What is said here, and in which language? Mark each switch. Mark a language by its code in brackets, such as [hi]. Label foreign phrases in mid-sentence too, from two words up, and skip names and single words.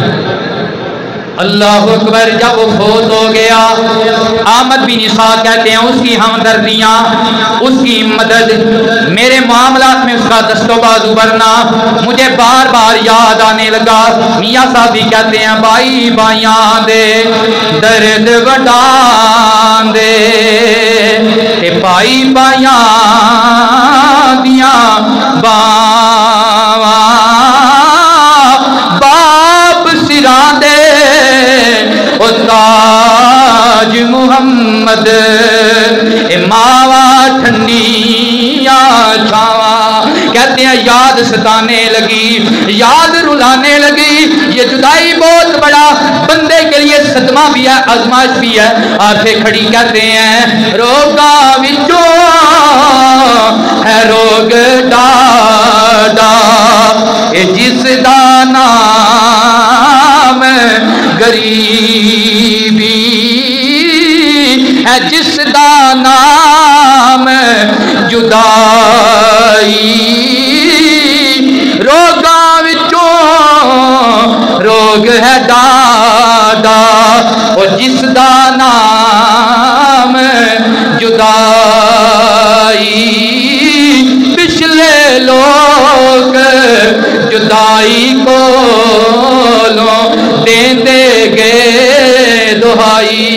[ur] اللہ اکبر، جب وہ فوت ہو گیا، احمد بن اسحاق کہتے ہیں اس کی ہمدردیاں، اس کی مدد، میرے معاملات میں اس کا دست و بازو بھرنا مجھے بار بار یاد آنے لگا۔ میاں صاحب بھی کہتے ہیں [pa] بھائی بھائیاں دے درد وڈان دے تے بھائی بھائیاں دیاں باواں باپ سراں دے او تاج محمد اے ماوا ٹھنڈیاں چھاواں۔ [ur] کہتے ہیں یاد ستانے لگی، یاد رلانے لگی۔ یہ جدائی بہت بڑا بندے کے لیے صدمہ بھی ہے، آزمائش بھی ہے۔ آنکھیں کھڑی کہتے ہیں [pa] روگا وچوں ہے روگ ڈاڈا اے جس دا نام غریبی ہے، جس دا نام جدائی، روگاں وچوں روگ ہے ڈاڈا اور جس دا نام جدائی۔ پچھلے لوگ جدائی کو دیندے گے دہائی۔